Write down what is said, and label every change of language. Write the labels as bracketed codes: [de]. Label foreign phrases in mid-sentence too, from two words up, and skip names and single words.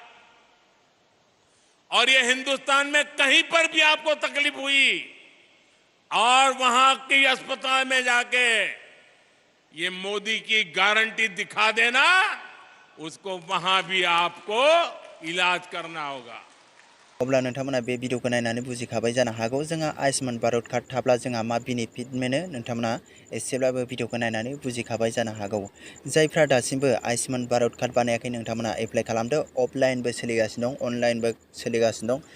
[hi] और ये हिंदुस्तान में कहीं पर भी आपको तकलीफ हुई और वहां के अस्पताल में जाके ये मोदी की गारंटी दिखा देना, उसको वहां भी आपको इलाज करना होगा। [brx] अब्ला नोंथांमोना बे भिडिअखौ नायनानै बुजिखाबाय जानो हागौ जोंहा आयुष्मान भारत कार्ड थाब्ला जोंहा मा बेनिफिट मोनो। नोंथांमोना एसेब्लाबो भिडिअखौ नायनानै बुजिखाबाय जानो हागौ। जायफ्रा दासिमबो आयुष्मान भारत कार्ड बानायाखै नोंथांमोना एप्लाइ खालामदो। अफलाइनबो सोलिगासिनो दं, अनलाइनबो सोलिगासिनो दं।